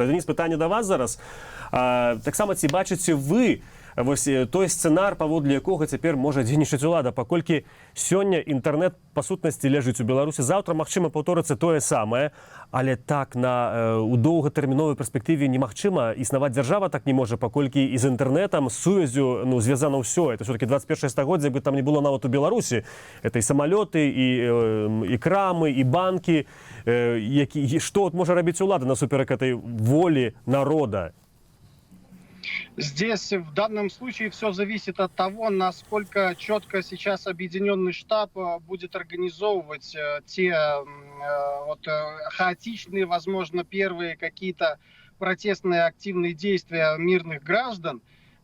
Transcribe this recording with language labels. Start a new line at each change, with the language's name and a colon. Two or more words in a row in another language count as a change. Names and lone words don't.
Belarusian: Дзеніс, пытанне да вас зараз. Таксама ці бачыце вы вось той сцэнар, паводле якога цяпер можа дзейнічаць улада, паколькі сёння інтэрнэт па сутнасці ляжыць у Беларусі, заўтра, магчыма, паўторыцца тое самае, але так у доўгатэрміновай перспектыве немагчыма існаваць дзяржава так не можа, паколькі і з інтэрнэтам, з сувязю звязана ўсё.
Russian: Это все-таки
Belarusian: 21 стагоддзе, бы там не было нават у Беларусі. Это і самалёты, і крамы, і банкі. Што можа рабіць улада насуперак этой волі народа?
Russian: Здесь в данном случае все зависит от того, насколько четко сейчас объединенный штаб будет организовывать те хаотичные, возможно, первые какие-то протестные активные действия мирных граждан.